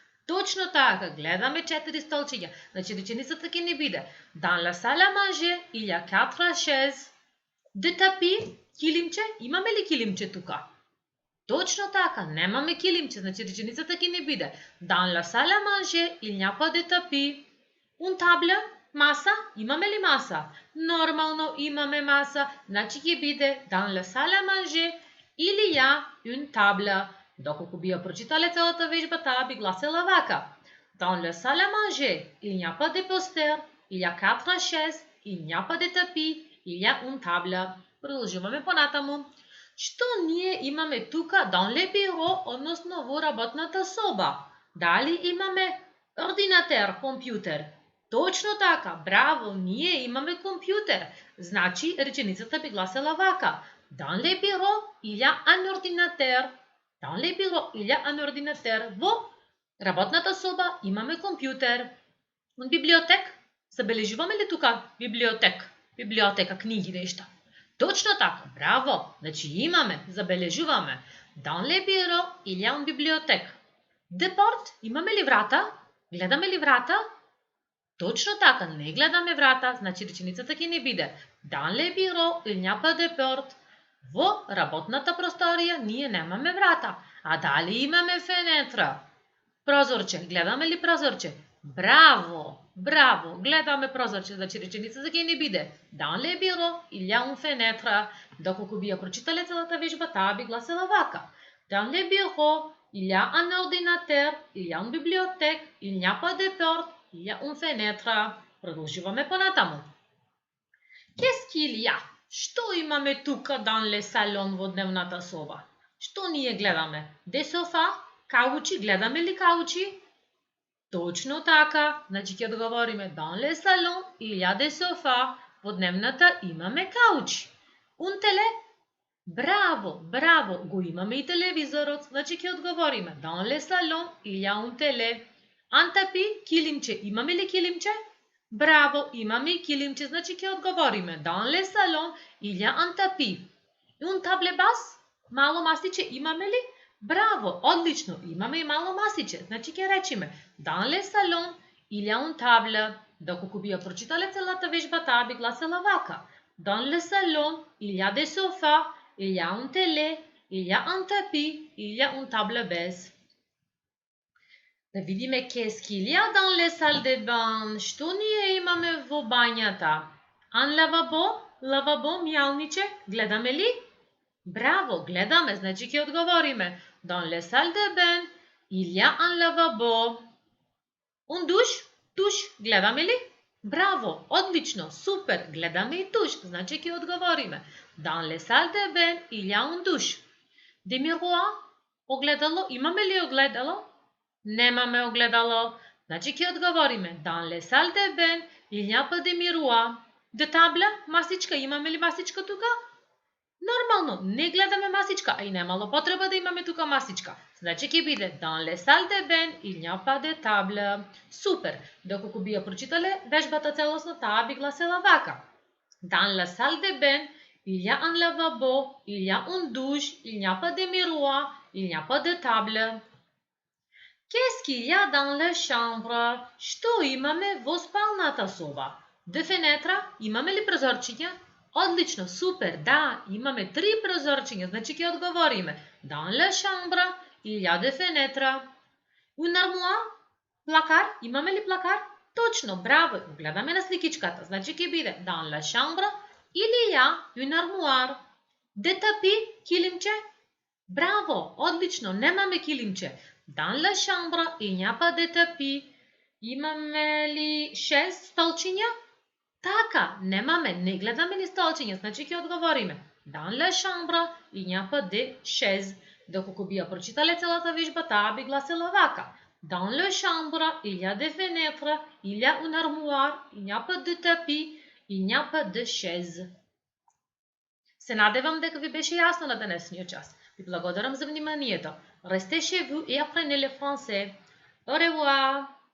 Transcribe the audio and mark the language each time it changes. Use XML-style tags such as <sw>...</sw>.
<mk>Точно така, гледаме 4 столчиња, значи реченицата ќе ни биде</mk> <fr>Dans la salle à manger, il y a 4 chaises.</fr> <mk>De tapis, килимче, имаме ли килимче тука? Точно така, немаме килимче, значи реченицата ќе ни биде</mk> <fr>Dans la salle à manger, il n'y a pas de tapis.</fr> <mk>Un табла, маса, имаме ли маса? Нормално имаме маса, значи ќе биде</mk> <fr>Dans la salle à manger, il y a une table.</fr> <mk>Доколку би ја прочитале целата вежба, таа би гласела вака.</mk> <fr>Dans la salle à manger, il n'y a pas de poster, il y a 4 chaises, il n'y a pas de tapis, il y a une table.</fr> <mk>Продолжуваме понатаму. Што ние имаме тука dans le bureau, односно во работната соба? Дали имаме ординатер, компјутер? Точно така, браво, ние имаме компјутер. Значи, реченицата би гласела вака.</mk> <fr>Dans le bureau, il y a un ordinateur. Dans le bureau, il y a un ordinateur.</fr> <mk>Во работната соба имаме компјутер. Un библиотек? Забележуваме ли тука библиотек? Библиотека, книги, нешта. Точно така, браво! Значи имаме, забележуваме.</mk> <fr>Dans le bureau, il y a une bibliothèque.</fr> <mk>De porte, имаме ли врата? Гледаме ли врата? Точно така, не гледаме врата, значи реченицата ќе не биде.</mk> <fr>Dans le bureau, il n'y a pas de porte.</fr> <mk>Во работната просторија ние немаме врата. А дали имаме фенетра? Прозорче, гледаме ли прозорче? Браво, браво, гледаме прозорче, значи реченицата ќе не биде.</mk> <fr>Dans le bureau, il y a une fenêtre.</fr> <mk>Доколку би ја прочитале целата вежба, таа би гласела вака.</mk> <fr>Dans le bureau, il y a un ordinateur, il y a une bibliothèque, il n'y a pas de porte, il y a une fenêtre.</fr> <mk>Продолжуваме понатаму.</mk> <fr>Qu'est-ce qu'il y a?</fr> <mk>Што имаме тука dans le salon во дневната соба? Што ние гледаме? Де софа? Каучи? Гледаме ли каучи?</mk> <fr>Точно така, значи ќе одговориме dans le salon il y a des sofas.</fr> <mk>Во дневната имаме каучи. Un теле? Браво, браво, го имаме и телевизорот, значи ќе одговориме</mk> <fr>dans le salon il y a un télé.</fr> <mk>Un tapis, килимче, имаме ли килимче? Браво, имаме и килимче, значи ќе одговориме</mk> <fr>dans le salon il y a un tapis.</fr> <mk>Un table basse? Мало масиче имаме ли? Браво, одлично, имаме и мало масиче, значи ќе речеме</mk> <fr>Dans le salon, il y a une table.</fr> <mk>Доколку би ја прочитале целата вежба, таа би гласела вака.</mk> <fr>Dans le salon, il y a des sofas, il y a une télé, il y a un tapis, il y a une table basse. Да видиме qu'est-ce qu'il y a dans les salles de bain.</fr> <mk>Што ние имаме во бањата? Un lavabo, лавабо, мјалниче, гледаме ли? Браво, гледаме, значи ќе одговориме.</mk> <fr>Dans les salles de bain, il y a un lavabo.</fr> <mk>Un душ, гледаме ли? Браво, одлично, супер, гледаме и душ, значи ќе одговориме.</mk> <fr>Dans les salles de bain, il y a un douche.</fr> <mk>Des miroirs, огледало, имаме ли огледало? Немаме огледало, значи ќе одговориме.</mk> <fr>Dans les salles de bain, il n'y a pas de miroir.</fr> <mk>De табла, масичка, имаме ли масичка тука? Нормално, не гледаме масичка, а и немало потреба да имаме тука масичка.</mk> <fr>Значи ќе биде dans les salles de bain, il n'y a pas de table.</fr> <mk>Супер. Доколку би ја прочитале вежбата целосно, таа би гласела вака.</mk> <fr>Dans la salle de bain, il y a un lavabo, il y a une douche, il n'y a pas de miroir, il n'y a pas de table. Qu'est-ce qu'il y a dans la chambre?</fr> <mk>Што имаме во спалната соба? De fenêtre, имаме ли прозорчиња? Одлично, супер, да, имаме 3 прозорчиња, значи ќе одговориме.</mk> <fr>Dans la chambre, il y a des fenêtres.</fr> <mk>Un armoire, плакар, имаме ли плакар? Точно, браво, гледаме на сликичката, значи ќе биде</mk> <fr>Dans la chambre, il y a une armoire.</fr> <mk>De tapis, килимче? Браво, отлично, немаме килимче.</mk> <fr>Dans la chambre, il n'y a pas de tapis.</fr> <mk>Имаме ли 6 столчиња? Така, немаме, не гледаме ни столчиња, значи ќе одговориме.</mk> <fr>Dans la chambre, il n'y a pas de chaise.</fr> <mk>Доколку би ја прочитале целата вежба, таа би гласила вака.</mk> <fr>Dans la chambre, il y a des fenêtres, il y a une armoire, il n'y a pas de tapis, il n'y a pas de chaise.</fr> <mk>Се надевам дека ви беше јасно на денесниот час. Ви благодарам за вниманието.</mk> <fr>Restez chez vous et apprenez le français. Au revoir!</fr>